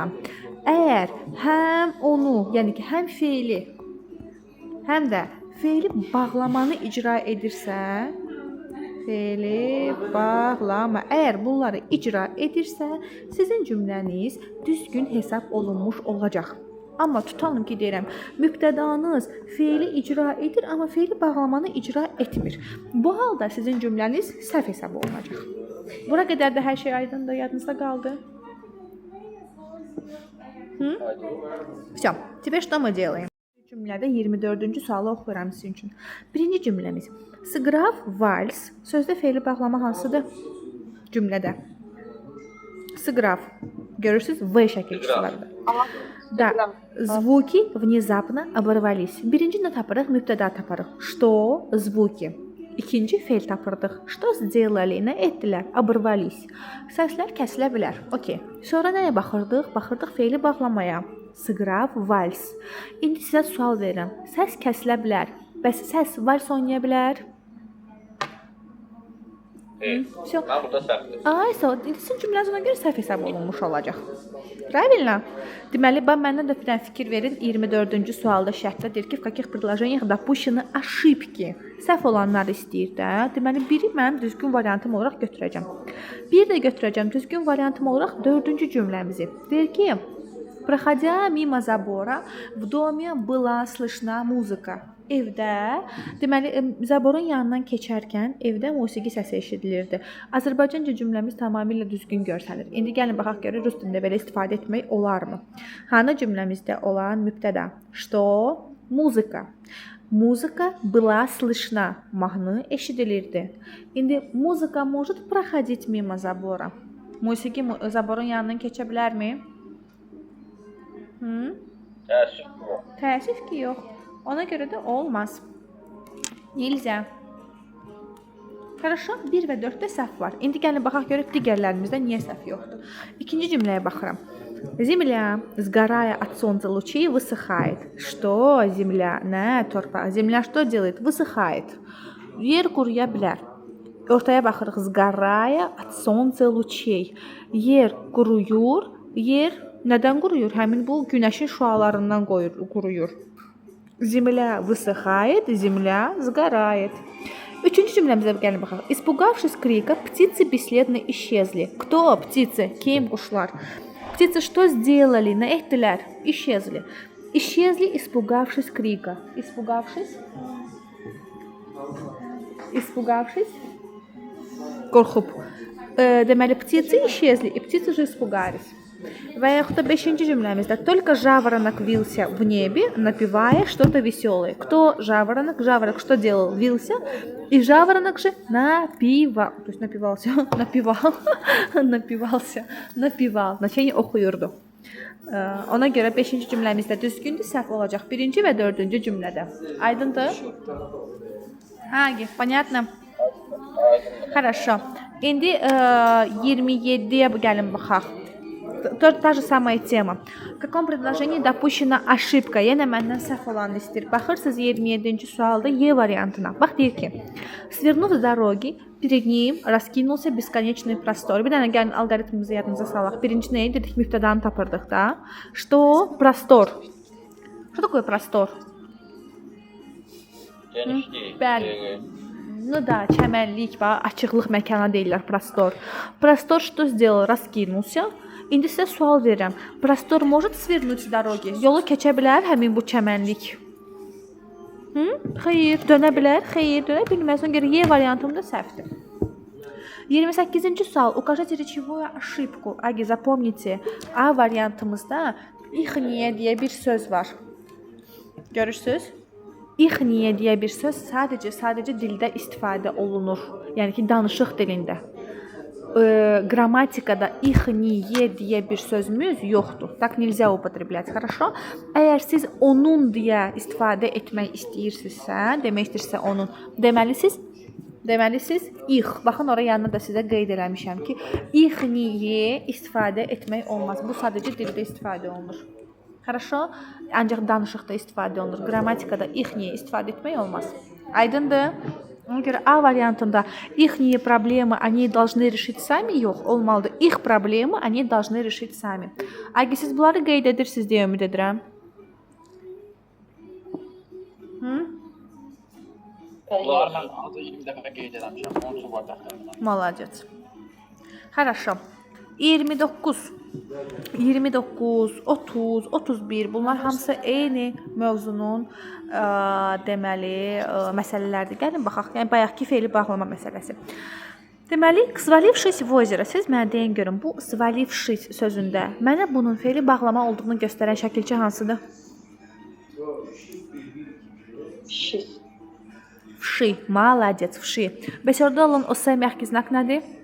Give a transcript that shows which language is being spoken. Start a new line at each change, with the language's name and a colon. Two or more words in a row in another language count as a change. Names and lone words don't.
Azerbaijani: Əgər həm onu, yəni ki, həm feili, həm də feili bağlamanı icra edirsə, feili bağlama, əgər bunları icra edirsə, sizin cümləniz düzgün hesab olunmuş olacaq. Amma tutalım ki, deyirəm, mübtədanız feili icra edir, amma feili bağlamanı icra etmir. Bu halda sizin cümləniz səhv hesab olunacaq. Bura qədər də hər şey aydındır, yadınızda qaldı.
Russian: Всё. Теперь что мы делаем?
Azerbaijani: Cümlədə 24-cü sualı oxuyuram sizin üçün. Birinci cümləmiz.
Russian: Сыграв вальс.
Azerbaijani: Sözdə feili bağlama hansıdır? Cümlədə. Сыграв. Görürsüz, v şəkilçisi var.
Russian: Да. Звуки внезапно оборвались.
Azerbaijani: Birinci nə tapırıq? Mübtəda tapırıq.
Russian: Что? Звуки.
Azerbaijani: İkinci feil tapırdıq.
Russian: Что сделали?
Azerbaijani: Nə etdilər? Оборвались. Səslər kəsilə bilər. Okey. Sonra nəyə baxırdıq? Baxırdıq feili bağlamaya.
Russian: Сыграв вальс.
Azerbaijani: İndi sizə sual verirəm. Səs kəsilə bilər. Bəs səs vals oynaya bilər? Всё. Mən burada səhvdir. Ay, sizin cümləniz ona görə səhv hesab olunmuş olacaq.
Russian: Правильно?
Azerbaijani: Deməli, məndən də bir dənə fikir verin. 24-cü sualda şərtdə deyir ki,
Russian: в каких предложениях допущены ошибки.
Azerbaijani: Səhv olanları istəyir də. Deməli, biri mənim düzgün variantım olaraq götürəcəm. Bir də götürəcəm düzgün variantım olaraq 4-cü cümləmizi. Deyir ki,
Russian: проходя мимо забора, в доме была слышна muzika.
Azerbaijani: Evdə, deməli, zaborun yanından keçərkən evdə musiqi səsi eşidilirdi. Azərbaycanca cümləmiz tamamilə düzgün görsənir. İndi gəlin baxaq görək rus dilində belə istifadə etmək olarmı? Hanı cümləmizdə olan mübtəda?
Russian: Что? Muzika. Muzika была слышна.
Azerbaijani: Mahnı eşidilirdi. İndi
Russian: muzika может проходить мимо забора.
Azerbaijani: Musiqi zaborun yanından keçə bilərmi? Təəssüf yox. Təəssüf ki, yox. Ona görə də olmaz. Nilzə. Хорошо, 1 və 4-də səhv var. İndi gəlin baxaq görək digərlərimizdə niyə səhv yoxdur. İkinci cümləyə baxıram.
Russian: Земля, сгорая от солнца лучей, высыхает. Что земля?
Azerbaijani: Nə? Torpaq.
Russian: Земля что делает? Высыхает.
Azerbaijani: Yer quruya bilər. Ortaya baxırıq.
Russian: Сгорая от солнца лучей.
Azerbaijani: Yer quruyur. Yer nədən quruyur? Həmin bu günəşin şüalarından quruyur.
Russian: Земля высыхает, земля сгорает.
Azerbaijani: Üçüncü cümləmizə gəlin baxaq.
Russian: Испугавшись крика, птицы бесследно исчезли. Кто птицы?
Azerbaijani: Kim? Quşlar.
Russian: Птицы что сделали?
Azerbaijani: Nə etdilər?
Russian: Исчезли. Исчезли, испугавшись крика. Испугавшись? Испугавшись?
Azerbaijani: Qorxub. Deməli,
Russian: птицы исчезли, и птицы же испугались.
Azerbaijani: Və yaxud da 5-ci cümləmizdə
Russian: только жаворонок вился в небе, напевая что-то веселое. Кто жаворонок? Жаворонок что делал? Вился. И жаворонок же напевал. То есть напевался. Напевал. Напевался. Напевал. Значение oxuyurdu.
Azerbaijani: Ona görə 5-ci cümləmizdə düzgündür, səhv olacaq 1-ci və 4-cü cümlədə. Aydındır?
Russian: Agi, понятно? Хорошо.
Azerbaijani: İndi 27-yə gəlin baxaq.
Russian: Та же самая тема. В каком предложении допущена ошибка?
Azerbaijani: Yenə məndən səhv olanı istəyir. Baxırsınız 27-ci sualda E variantına. Bax deyir ki,
Russian: свернув с дороги, перед ним раскинулся бесконечный простор.
Azerbaijani: Bir dənə gəlin alqoritmimizi yadınıza salaq. Birinci nə dedik? Mübtədanı tapırdıq da.
Russian: Что простор? Что такое простор?
Azerbaijani: Genişlik. Bəli.
Russian: Ну да,
Azerbaijani: çəmənlik, açıqlıq məkana deyirlər простор.
Russian: Простор что сделал? Раскинулся.
Azerbaijani: İndi sizə sual verirəm.
Russian: Простор может свернуть с дороги?
Azerbaijani: Yolu keçə bilər həmin bu çəmənlik? Xeyr, dönə bilər? Xeyr, dönə bilməz. Ona görə E variantım da səhvdir. 28-ci sual.
Russian: Укажите речевую ошибку. Agi, запомните.
Azerbaijani: A variantımızda ихние deyə bir söz var. Görürsüz? İxniyə deyə bir söz sadəcə dildə istifadə olunur. Yəni ki, danışıq dilində. Грамматикада ихние deyə bir sözümüz yoxdur.
Russian: Так нельзя употреблять. Хорошо?
Azerbaijani: Əgər siz onun deyə istifadə etmək istəyirsinizsə, demək istəyirsə onun, deməli siz ix. Baxın ora yanına da sizə qeyd eləmişəm ki, ixniyə istifadə etmək olmaz. Bu sadəcə dildə istifadə olunur.
Russian: Хорошо?
Azerbaijani: Ancaq danışıqda istifadə olunur. Qrammatikada ixniyə istifadə etmək olmaz. Aydındır? Ona görə A variantında
Russian: ихние проблемы они должны решить сами
Azerbaijani: yox, olmalıdır.
Russian: Их проблемы они должны решить sami. Agi,
Azerbaijani: siz bunları qeyd edirsiniz deyə ümid edirəm. Bunlar mən azı 20 dəfə qeyd eləmişəm. Onun üçün var dəxtərimdən.
Russian: Молодец. Хорошо.
Azerbaijani: 29, 30, 31 bunlar hamısı eyni mövzunun deməli məsələlərdir. Gəlin baxaq. Yəni bayaqki fe'li bağlama məsələsi. Deməli,
Russian: свалившись в озеро.
Azerbaijani: Siz mənə deyin görün, bu свалившись sözündə mənə bunun fe'li bağlama olduğunu göstərən şəkilçi hansıdır?
Russian: Вши. Молодец, вши.
Azerbaijani: Bəs orada olan o S
Russian: мягкий знак
Azerbaijani: nədir?